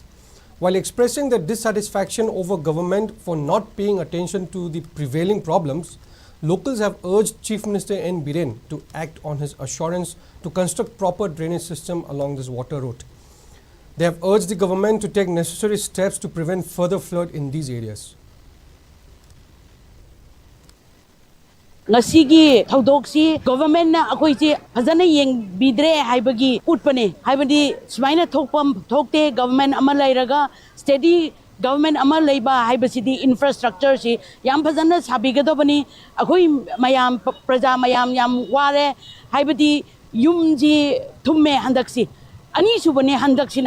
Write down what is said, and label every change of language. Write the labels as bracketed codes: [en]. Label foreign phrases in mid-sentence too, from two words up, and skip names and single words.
[en] While expressing their dissatisfaction over government for not paying attention to the prevailing problems, locals have urged Chief Minister N. Biren to act on his assurance to construct proper drainage system along this water route. They have urged the government to take necessary steps to prevent further flood in these areas. [mni] Ngasigi thaudoksi government na akoi che phajana yeng bidre haibagi utpane haibadi smaina thokpam thokte government ama lairaga [en] steady government [mni] ama leiba haibasidi infrastructure si yam phajana sabigadobani akoi mayam praja mayam yam ware haibadi yumji thumme handaksi ani subane handaksina